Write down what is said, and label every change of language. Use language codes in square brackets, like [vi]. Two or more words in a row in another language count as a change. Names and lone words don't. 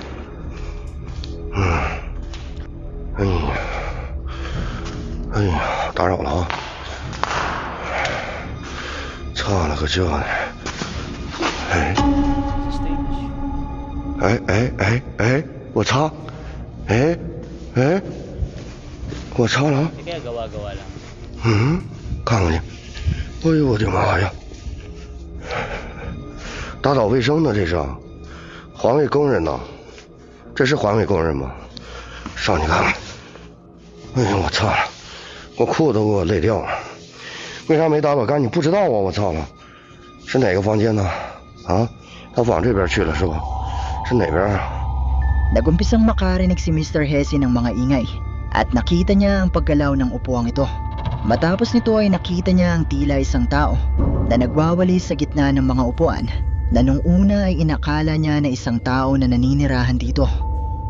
[zh] 哎呀，哎呀，打扰了啊！操了个这呢！哎 [tl] Sa stage. [zh] 哎，我操！哎，我操了！ [tl] Hindi kaya gawa-gawa lang. [zh] 看看去！哎呦我的妈呀！打扫卫生呢，这是环卫工人呢？这是环卫工人吗？上去看看！哎呀，我操了！我裤子给我累掉了。为啥没打扫干净？不知道啊！我操了！是哪个房间呢？啊？他往这边去了是吧？是哪边啊？ [tl] Nagumpisang makarinig si Mr. Hesi ng mga ingay at nakita niya ang paggalaw ng upuang ito. Matapos nito ay nakita niya ang tila isang tao na nagwawali sa gitna ng mga upuan na nung una ay inakala niya na isang tao na naninirahan dito.